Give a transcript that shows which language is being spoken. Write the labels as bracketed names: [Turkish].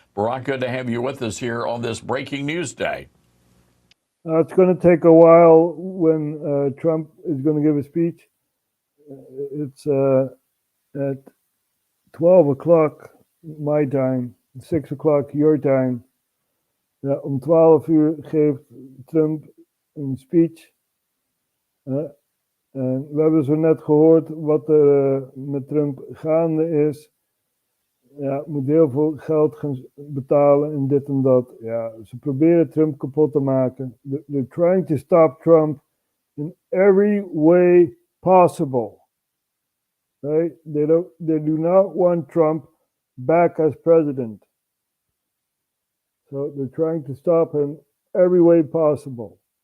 [English] Barak, good to have you with us here on this breaking news day. It's going to take a while when Trump is going to give a speech. It's at 12 o'clock my time, 6 o'clock your time. [Dutch] Ja, om 12 uur geeft Trump een speech. En we hebben zo net gehoord wat er met Trump gaande is. Ja, moet heel veel geld gaan betalen en dit en dat. Ja, ze proberen Trump kapot te maken. [English] They're trying to stop Trump in every way possible. Right? They do not want Trump back as president. So they're trying to stop him every way possible.